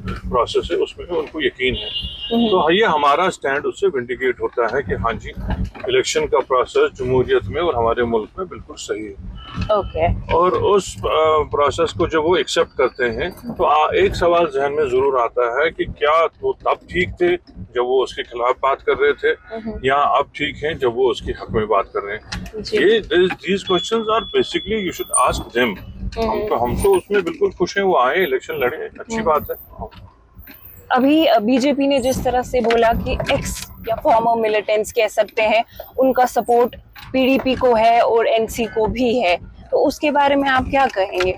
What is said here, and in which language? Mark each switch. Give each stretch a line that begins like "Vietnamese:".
Hindi: Process है उसमें उनको यकीन है। तो ये हमारा स्टैंड उससे विंडिकेट होता है कि हाँ जी, इलेक्शन का प्रोसेस जमहूरियत में और हमारे मुल्क में बिल्कुल सही है। और उस प्रोसेस को जब वो एक्सेप्ट करते हैं तो एक सवाल जहन में जरूर आता है कि क्या वो तब ठीक थे जब वो उसके खिलाफ बात कर रहे थे, या अब ठीक हैं जब वो उसके हक में बात कर रहे हैं।
English: ये these questions are basically you should ask them।
Hindi: हम तो उसमें बिल्कुल खुश हैं, वो आए इलेक्शन लड़े, अच्छी बात है। अभी बीजेपी ने जिस तरह से बोला कि एक्स या फॉर्मर मिलिटेंट्स कह सकते हैं, उनका सपोर्ट पीडीपी को है और एनसी को भी है, तो उसके बारे में आप क्या कहेंगे?